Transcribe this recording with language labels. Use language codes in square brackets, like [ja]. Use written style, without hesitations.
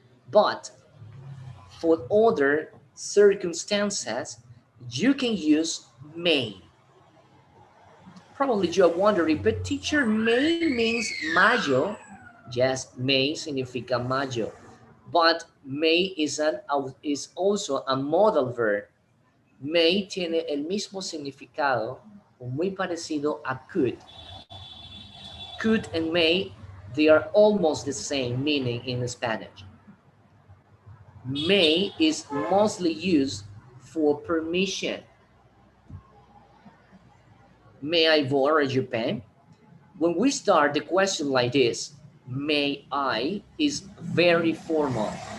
[en] But for other circumstances, you can use may. Probably you're wondering, but teacher, May means mayo. Yes, May [es] significa mayo. [en] But May is also a modal verb. [es] May tiene el mismo significado o muy parecido a could. [en] Could and may, they are almost the same meaning in Spanish. May is mostly used for permission. May I borrow your pen? When we start the question like this, may I is very formal.